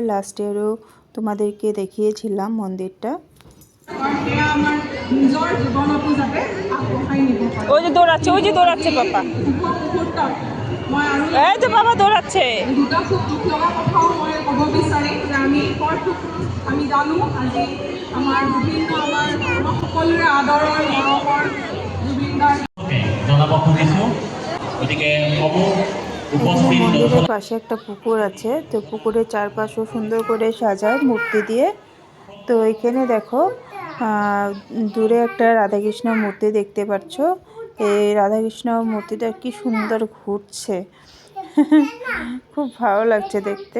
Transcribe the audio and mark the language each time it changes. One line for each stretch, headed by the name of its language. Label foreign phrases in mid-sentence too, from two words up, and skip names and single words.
English: last year
Bangla: তোমাদেরকে দেখিয়েছিলাম মন্দিরটা। ওই যে দৌড়াচ্ছে, ওই যে দৌড়াচ্ছে পাপা, এই যে বাবা দৌড়াচ্ছে।
Assamese: আমি জানো আজি আমাৰ বিভিন্ন আমাৰ সকলোৰে আদৰৰ মৰমৰ জুবিনদাৰ জনাব খুজিছোঁ। গতিকে
Bangla: মন্দিরের পাশে একটা পুকুর আছে, তো পুকুরের চারপাশও সুন্দর করে সাজায় মূর্তি দিয়ে। তো এখানে দেখো দূরে একটা রাধাকৃষ্ণ মূর্তি দেখতে পাচ্ছ। এই রাধাকৃষ্ণ মূর্তিটা কি সুন্দর ঘুরছে, খুব ভালো লাগছে দেখতে।